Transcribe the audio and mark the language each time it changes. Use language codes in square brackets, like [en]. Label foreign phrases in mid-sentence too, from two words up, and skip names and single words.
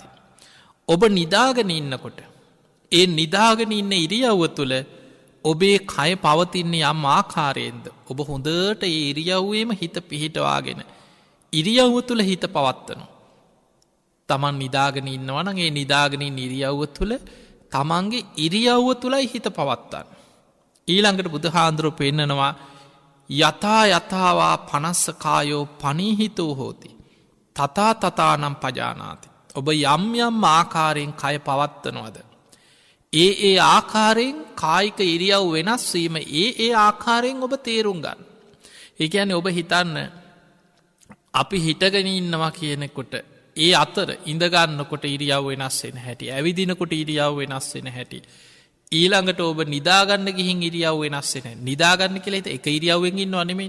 [si] ඔබ නිදාගෙන ඉන්නකොට ඒ නිදාගෙන ඉන්න ඉරියව්ව තුළ ඔබේ කය පවතින්නේ යම් ආකාරයෙන්ද ඔබ හොඳට ඒ ඉරියව්වේම හිත පිහිටවාගෙන ඉරියව්ව තුළ හිත පවත්වනවා. තමන් නිදාගෙන ඉන්නවනගේ නිදාගනින් ඉරියව්ව තුළ තමන්ගේ ඉරියව්ව තුළයි හිත පවත්තන්න. ඊළඟට බුදුහාන්දුරුව පෙන්නනවා [pi] යතා යතාවා පනස්සකායෝ පනීහිතෝ හෝති. තතා තතානම් පජානාති. [si] ඔබ යම් යම් ආකාරයෙන් කය පවත්වනවද. ඒ ආකාරයෙන් කායික ඉරියව් වෙනස්වීම ඒ ආකාරයෙන් ඔබ තේරුම් ගන්න. ඒ කියන්නේ ඔබ හිතන්න අපි හිටගෙන ඉන්නවා කියනෙකොට ඒ අතර ඉඳගන්නකොට ඉරියව් වෙනස් වෙන හැටි, ඇවිදිනකොට ඉරියව් වෙනස් වෙන හැටි, ඊළඟට ඔබ නිදාගන්න ගිහින් ඉරියව් වෙනස් වෙන, නිදාගන්න කියලා හිත එක ඉරියව්වෙන් ඉන්නව නෙමෙයි.